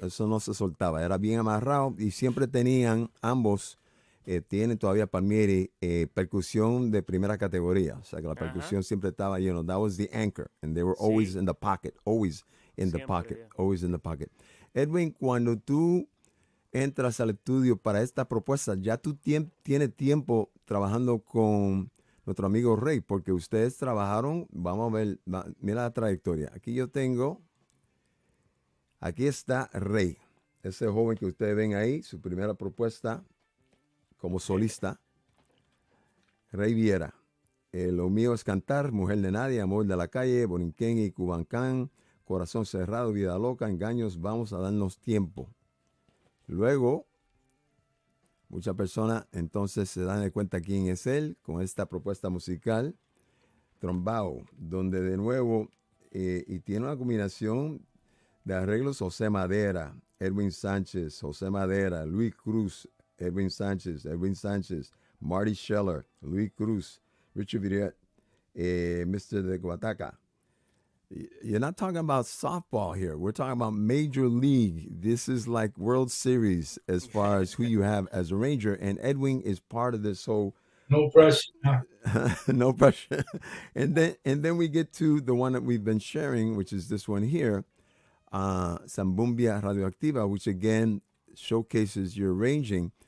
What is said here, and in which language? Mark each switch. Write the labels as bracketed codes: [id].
[es] Eso no se soltaba, era bien amarrado y siempre tenían ambos, tienen todavía Palmieri, percusión de primera categoría. O sea que la percusión siempre estaba, [en] that was the anchor and they were always in the pocket, always in the pocket, always in the pocket. [es] Edwin, cuando tú entras al estudio para esta propuesta, ya tú tienes tiempo trabajando con nuestro amigo Ray, porque ustedes trabajaron, vamos a ver, mira la trayectoria. Aquí está Ray, ese joven que ustedes ven ahí, su primera propuesta como solista, Ray Viera. Lo mío es cantar, Mujer de Nadie, Amor de la Calle, Borinquen y Cubancán, Corazón Cerrado, Vida Loca, Engaños, Vamos a Darnos Tiempo. Luego, muchas personas entonces se dan de cuenta quién es él con esta propuesta musical, Tumbao, donde de nuevo, y tiene una combinación de arreglos José Madera, Edwin Sánchez, José Madera, Luis Cruz, Edwin Sánchez, Marty Scheller, Luis Cruz, Richard Viera, Mr. de Guataca. [en] You're not talking about softball here. We're talking about major league. This is like World Series as far as who you have as a Ranger. And Edwin is part of this whole. No pressure. No pressure. And then we get to the one that we've been sharing, which is this one here, Sambumbia Radioactiva, which again showcases your arranging.